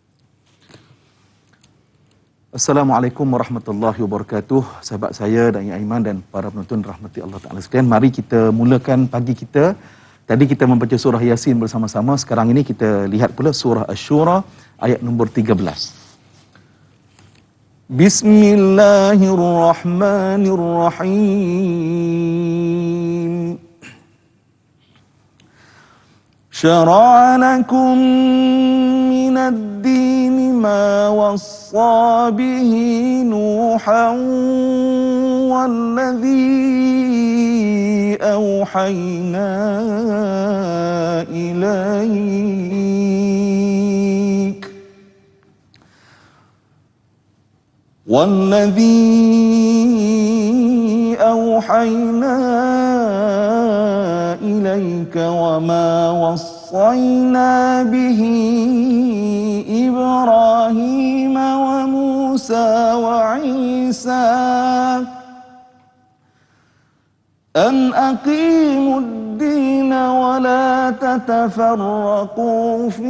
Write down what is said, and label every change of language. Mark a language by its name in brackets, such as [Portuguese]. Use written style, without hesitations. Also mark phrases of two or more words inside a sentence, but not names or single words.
[Arabic] السلام عليكم ورحمة الله وبركاته. [Malay] Sahabat saya Da'i Aiman dan para penonton rahmati Allah Ta'ala sekalian, mari kita mulakan pagi kita. Tadi kita membaca surah Yasin bersama-sama. Sekarang ini kita lihat pula surah Asy-Syura ayat nombor 13. [Arabic] Bismillahirrahmanirrahim. شرع لكم من الدين ما وصى به نوحا والذي أوحينا إليك وما وصينا به إبراهيم وموسى وعيسى أن أقيموا الدين ولا تتفرقوا